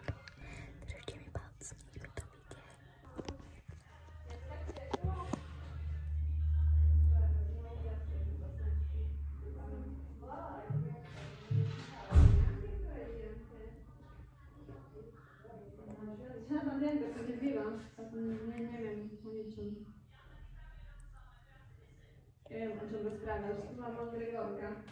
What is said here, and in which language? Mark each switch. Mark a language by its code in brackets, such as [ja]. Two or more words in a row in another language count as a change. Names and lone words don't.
[sk] Držte mi palce, nech to vidie. [pl] Ja tam wiem, to nie byłam. Nie wiem o niczym. Nie wiem, o czym rozprawiasz. Mama Gregorka.